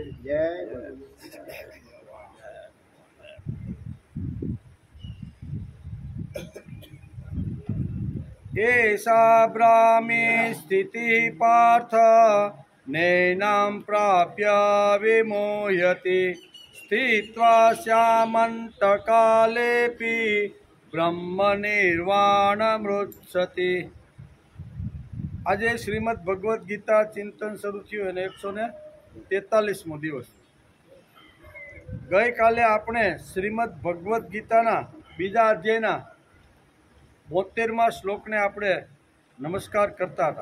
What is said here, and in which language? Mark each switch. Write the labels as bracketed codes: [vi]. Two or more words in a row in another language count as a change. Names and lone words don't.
[sa] जय एषा ब्राह्मी स्थितिः पार्थ नैनां प्राप्य विमोह्यति स्थित्वा स्यामन्तकालेऽपि ब्रह्मनिर्वाणमृच्छति। [gu] આજે શ્રીમદ ભગવદ્ ગીતા ચિંતન શરૂ થયું અને 143મો દિવસ। ગઈકાલે આપણે શ્રીમદ ભગવદ્ ગીતાના બીજા અધ્યાયના 72મા શ્લોકને આપણે નમસ્કાર કરતા હતા।